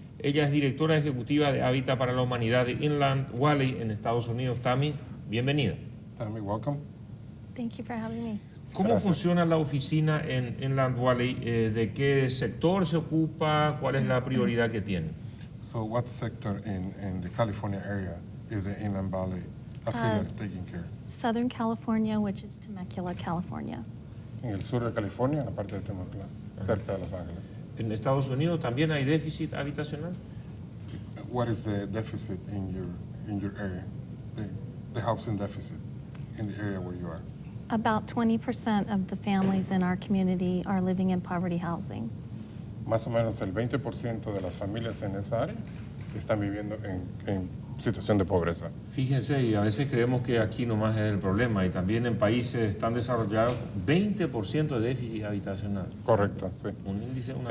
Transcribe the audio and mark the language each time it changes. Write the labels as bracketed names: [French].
[Spanish] Ella es directora ejecutiva de Hábitat para la Humanidad de Inland Valley en Estados Unidos. Tami, bienvenida. [English] Tammy, welcome. Thank you for having me. [Spanish] ¿Cómo Gracias. funciona la oficina en Inland Valley? ¿De qué sector se ocupa? ¿Cuál es la prioridad que tiene? [English] So what sector in the California area is the Inland Valley affiliate taking care? Southern California, which is Temecula, California. [Spanish] En el sur de California, en la parte de Temecula, cerca de Los Ángeles. ¿En Estados Unidos también hay déficit habitacional? [English] What is the deficit in your area? The housing deficit in the area where you are? About 20% of the families in our community are living in poverty housing. [Spanish] Más o menos el 20% de las familias en esa área están viviendo en situación de pobreza. Fíjense, y a veces creemos que aquí nomás es el problema, y también en países tan desarrollados, 20% de déficit habitacional. Correcto, sí. Un índice, una